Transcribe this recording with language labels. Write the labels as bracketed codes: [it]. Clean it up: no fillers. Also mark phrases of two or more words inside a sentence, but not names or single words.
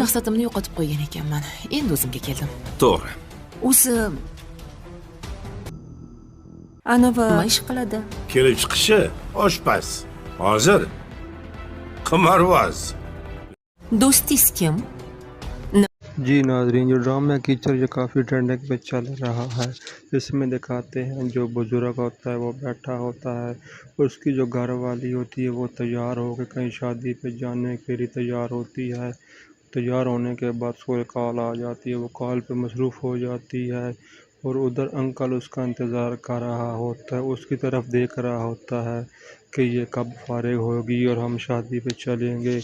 [uz] maqsadimni yo'qotib qo'ygan ekanman. Endi o'zimga keldim. To'g'ri. O'zi anavi nima ish qiladi? Kelib chiqishi oshpaz. Hozir qimorvoz. Do'stingiz kim? [ur] جی ناظرین، جو ڈرامہ کیچر یہ کافی ٹرینڈنگ پہ چل رہا ہے۔ اس میں دکھاتے ہیں جو بزرگ ہوتا ہے وہ بیٹھا ہوتا ہے، اس کی جو گھر والی ہوتی ہے وہ تیار ہو کے کہیں شادی پہ جانے کے لیے تیار ہوتی ہے۔ تیار ہونے کے بعد اس کو ایک کال آ جاتی ہے، وہ کال پہ مصروف ہو جاتی ہے اور ادھر انکل اس کا انتظار کر رہا ہوتا ہے، اس کی طرف دیکھ رہا ہوتا ہے کہ یہ کب فارغ ہوگی اور ہم شادی پہ چلیں گے۔